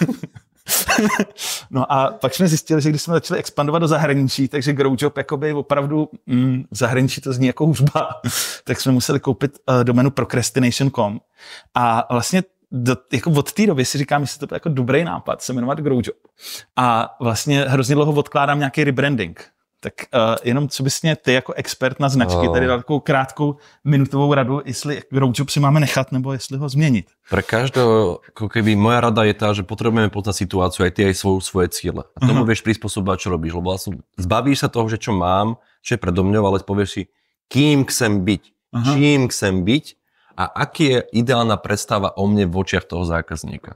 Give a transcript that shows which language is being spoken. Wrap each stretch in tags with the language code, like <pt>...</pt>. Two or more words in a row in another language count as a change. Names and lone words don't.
<cs>No a pak jsme zjistili, že když jsme začali expandovat do zahraničí, takže Growjob jakoby opravdu v zahraničí to zní jako hůřba, tak jsme museli koupit doménu procrastination.com a vlastně jako od té doby si říkám, jestli to byl jako dobrý nápad se jmenovat Growjob. A vlastně hrozně dlouho odkládám nějaký rebranding. Tak jenom co bys mě ty jako expert na značky tady dal takovou krátkou minutovou radu, jestli Growjob si máme nechat, nebo jestli ho změnit.</cs> <sk>Pre každého, ako keby moja rada je tá, že potrebujeme poznať situáciu, aj ty, aj svoje ciele. A tomu vieš prispôsobovať, čo robíš. Lebo vlastne zbavíš sa toho, že čo mám, čo je predo mňou, ale povieš si, kým chcem byť, čím chcem byť a aký je ideálna predstava o mne v očiach toho zákazníka.</sk>